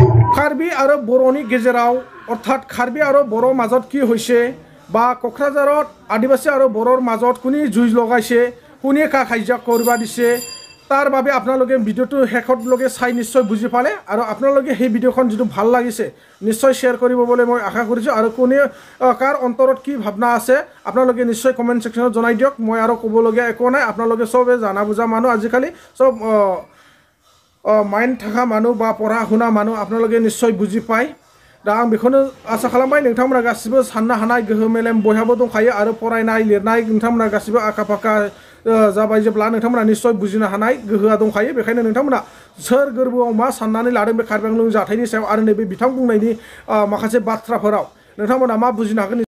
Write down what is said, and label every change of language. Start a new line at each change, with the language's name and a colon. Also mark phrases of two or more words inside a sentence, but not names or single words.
Assamese: কাৰ্বি আৰু
Bodo: बड़ोनि गेजेराव
Assamese: অৰ্থাৎ কাৰ্বি আৰু বড়োৰ মাজত কি হৈছে বা কোকৰাঝাৰত আদিবাসী আৰু বড়োৰ মাজত কোনে যুঁজ লগাইছে কোনে কাজিয়া কৰিব দিছে তাৰ বাবে আপোনালোকে ভিডিঅ'টো শেষতলৈকে চাই নিশ্চয় বুজি পালে আৰু আপোনালোকে সেই ভিডিঅ'খন যিটো ভাল লাগিছে নিশ্চয় শ্বেয়াৰ কৰিব বুলি মই আশা কৰিছোঁ আৰু কোনে কাৰ অন্তৰত কি ভাৱনা আছে আপোনালোকে নিশ্চয়
English: comment section
Assamese: জনাই দিয়ক মই আৰু ক'বলগীয়া একো নাই আপোনালোকে চবে জানা বুজা মানুহ আজিকালি চব মাইণ্ড থকা মানুহ বা পঢ়া শুনা মানুহ আপোনালোকে নিশ্চয় বুজি পায়
Bodo: दा आं बेखौनो आसा खालामबाय नोंथांमोना गासिबो साननो हानाय गोहो मेलेम बयहाबो दंखायो आरो फरायनाय लिरनाय नोंथांमोना गासिबो आखा फाखा जाबाय जेब्ला नोंथांमोना निश्चय बुजिनो हानाय गोहोआ दंखायो बेखायनो नोंथांमोना सोर गोरबोआव मा साननानै लादों बे कार्बि आंलं जाथायनि सायाव आरो नैबे बिथां बुंनायनि माखासे बाथ्राफोराव नोंथांमोना मा बुजिनो हागोन